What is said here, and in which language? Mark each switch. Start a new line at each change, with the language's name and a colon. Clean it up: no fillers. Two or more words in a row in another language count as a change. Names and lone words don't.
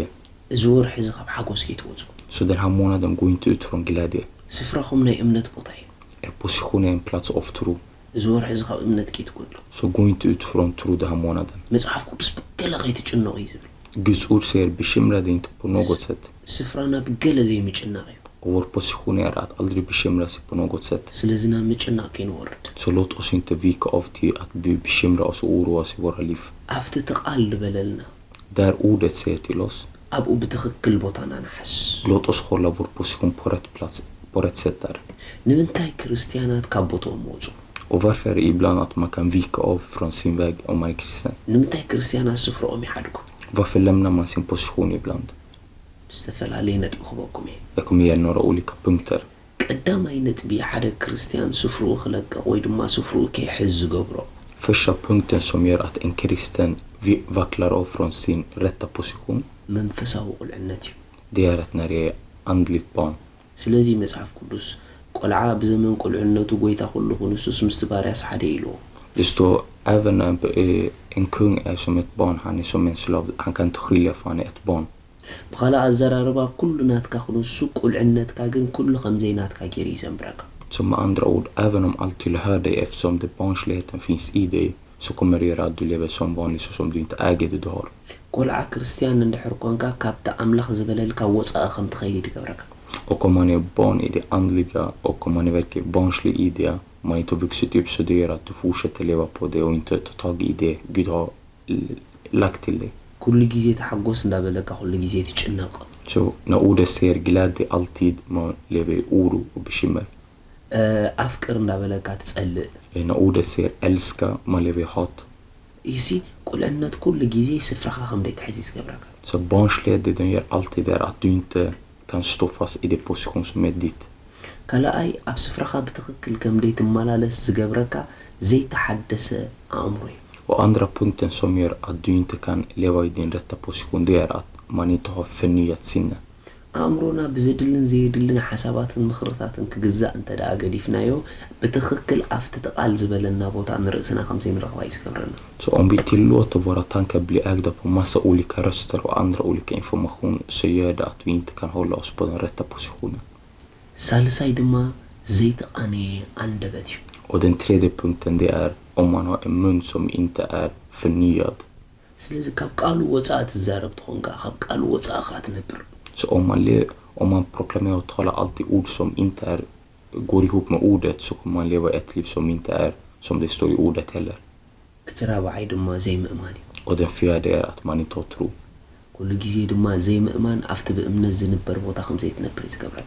Tigrinya: እዚ ወርሒ እዚ ካብ ሓጎስ ከይትወፁ
Swedish: Så den här månaden går inte ut från glädje.
Tigrinya: ስፍራኹም ናይ እምነት ቦታ እዩ
Swedish: Er position är en plats av tro.
Tigrinya: እዚ ወርሒ እዚ ካብ እምነት ከይትጎድሉ
Swedish: Så gå inte ut från tro den här månaden.
Tigrinya: መጽሓፍ ቅዱስ ብገለ ከይትጭነቑ እዩ ዝብል
Swedish: Guds ord säger bekymra dig inte på något sätt.
Tigrinya: ስፍራና ብገለ ዘይምጭናቕ እዩ
Swedish: Och vår position är att aldrig bekymra sig på något sätt.
Tigrinya: ስለዚ ናብ ምጭናቕ ከይንወርድ
Swedish: Så låt oss inte vika av till att vi bekymrar oss och oroa oss i våra liv.
Tigrinya: ኣብቲ ተቓል ዝበለልና
Swedish: Där ordet säger till oss,
Tigrinya: ኣብኡ ብትኽክል ቦታና ንሓስ
Swedish: låt oss hålla vår position på rätt plats, på rätt sätt där.
Tigrinya: ንምንታይ ክርስቲያናት ካብ ቦታኦም ወፁ
Swedish: Och varför är det ibland att man kan vika av från sin väg om man är kristen?
Tigrinya: ንምንታይ ክርስቲያናት ስፍርኦም ይሓድጉ
Swedish: Varför lämnar man sin position ibland?
Tigrinya: ዝተፈላለየ ነጥቢ ክበኩም እየ
Swedish: Jag kommer ge några olika punkter.
Tigrinya: ቀዳማይ ነጥቢ ሓደ ክርስቲያን ስፍርኡ ክለቅቕ ወይ ድማ ስፍርኡ ከይሕዝ ዝገብሮ
Swedish: Första punkten som gör att en kristen vacklar av från sin rätta position,
Tigrinya: መንፈሳዊ ቁልዕነት እዩ
Swedish: det är att när det är andligt barn.
Tigrinya: ስለዚ መጽሓፍ ቅዱስ ቆልዓ ብዘመን ቁልዕነቱ ጎይታ ኩሉ ንሱስ ምስ ባርያስ ሓደ ኢልዎ
Swedish: Det står även när en kung är som ett barn, han är som en slav. Han kan inte skilja för han är ett barn.
Tigrinya: ብኻልእ ኣዘራርባ ኩሉ ናትካ ክንሱ ቁልዕነትካ ግን ኩሉ ከምዘይ ናትካ ገይሩ ይዘንብረካ
Swedish: Så med andra ord, även om allt tillhör dig, eftersom det barnsligheten finns i dig, så kommer det göra att du lever som vanligt så som du inte äger det du har.
Tigrinya: ቆልዓ ክርስቲያን እንድሕር ኮንካ ካብቲ ኣምላኽ ዝበለልካ ወፃኢ ከም ትኸይድ ይገብረካ
Swedish: Och om man är barn i det andliga och om man är verkligen barnslig i det, man inte har vuxit upp, så det gör att du fortsätter leva på det och inte tar tag i det Gud har lagt till dig.
Tigrinya: ኩሉ ግዜ ተሓጎስ እንዳበለካ ኩሉ ግዜ ትጭነቕ
Swedish: Så när ordet säger glädje alltid, man lever i oro och bekymmer.
Tigrinya: ኣፍቅር እንዳበለካ ትጸልእ
Swedish: När ordet säger älska, man lever i hat.
Tigrinya: ይሲ ቁልዕነት ኩሉ ግዜ ስፍራኻ ከም ደይትሕዝ ዝገብረካ
Swedish: Så barnslighet, det den gör alltid är att du inte kan stå fast i den position som är ditt.
Tigrinya: ካልኣይ ኣብ ስፍራኻ ብትኽክል ከም ደይትመላለስ ዝገብረካ ዘይተሓደሰ ኣእምሮ እዩ
Swedish: Och andra punkten som gör att du inte kan leva i din rätta position, det är att man inte har förnyat sinne.
Tigrinya: ኣእምሮና ብዘድልን ዘይድልን ሓሳባትን ምኽርታትን ክግዛእ እንተ ደኣ ገዲፍናዮ ብትኽክል ኣብቲ ተቓል ዝበለና ቦታ ንርእስና ከም ዘይንረኽባ እዩ ዝገብረና
Swedish: Så om vi tillåter våra tankar bli ägda på massa olika röster och andra olika information, så gör det att vi inte kan hålla oss på den rätta positionen.
Tigrinya: ሳልሳይ ድማ ዘይተቃነየ አንደበት እዩ
Swedish: Och den tredje punkten, det är om man har en mun som inte är förnyad.
Tigrinya: ስለዚ ካብ ቃሉ ወፃእ ትዛረብ ትኾንካ ካብ ቃሉ ወፃእ ኻ ትነብር
Swedish: Så om man proklamerar och talar alltid ord som inte går ihop med ordet, så kommer man leva ett liv som inte är som det står i ordet heller.
Tigrinya: እቲ ራብዓይ ድማ ዘይምእማን እዩ
Swedish: Och den fjärde är att man inte har tro.
Tigrinya: ኩሉ ግዜ ድማ ዘይምእማን ኣብቲ ብእምነት ዝንበር ቦታ ከም ዘይትነብር እዩ ዝገብረካ